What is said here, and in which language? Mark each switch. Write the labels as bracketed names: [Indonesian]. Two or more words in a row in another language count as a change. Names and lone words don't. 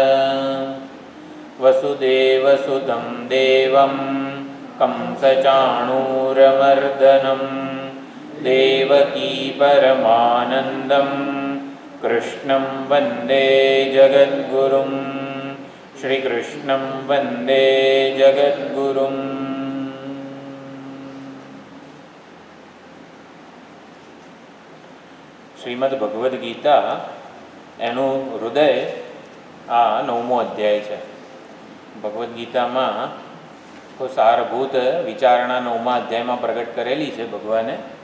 [Sanskrit] वसुदेवसुतं देवं कंसचाणूरमर्दनं देवकी परमानन्दं कृष्णं वन्दे जगद्गुरुं श्रीकृष्णं वन्दे जगद्गुरुम्। [Gujarati] શ્રીમદ ભગવદ્ ગીતા એનું હૃદય આ 9મો અધ્યાય છે. ભગવદ્ ગીતામાં સારભૂત વિચારણા 9મા અધ્યાયમાં પ્રગટ કરેલી છે ભગવાને.